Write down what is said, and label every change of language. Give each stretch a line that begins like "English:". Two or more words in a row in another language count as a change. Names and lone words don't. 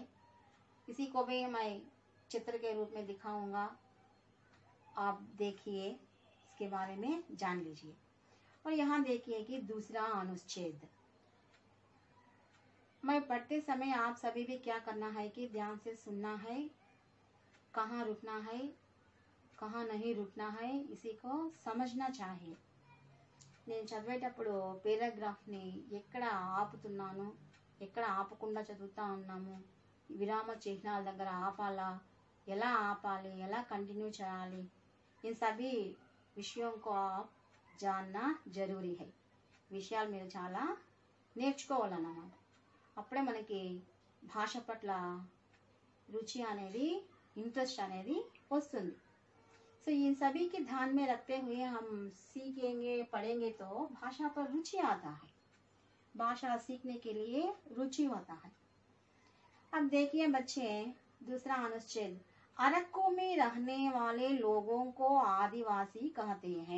Hindi: इसी को भी मैं चित्र के रूप में दिखाऊंगा, आप देखिए, इसके बारे में जान लीजिए। और यहाँ देखिए कि दूसरा अनुच्छेद, मैं पढ़ते समय आप सभी भी क्या करना है कि ध्यान से सुनना है, कहाँ रुकना है, कहाँ नहीं रुकना है, इसी को समझना चाहिए।
Telugu: నేను చదివేటప్పుడు పేరాగ్రాఫ్ని ఎక్కడ ఆపుతున్నాను, ఎక్కడ ఆపకుండా చదువుతా ఉన్నాము, విరామ చిహ్నాల దగ్గర ఆపాలా, ఎలా ఆపాలి, ఎలా కంటిన్యూ చేయాలి,
Hindi: इन सभी విషయం को आप जानना जरूरी है।
Telugu: విషయాలు మీరు చాలా నేర్చుకోవాలన్నమాట। అప్పుడే మనకి భాష పట్ల रुचि అనేది, इंटरेस्ट అనేది వస్తుంది।
Hindi: तो इन सभी के ध्यान में रखते हुए हम सीखेंगे, पढ़ेंगे तो भाषा पर रुचि आता है, भाषा सीखने के लिए रुचि होता है। अब देखिए बच्चे, दूसरा अनुच्छेद, अरक्कू में रहने वाले लोगों को आदिवासी कहते हैं।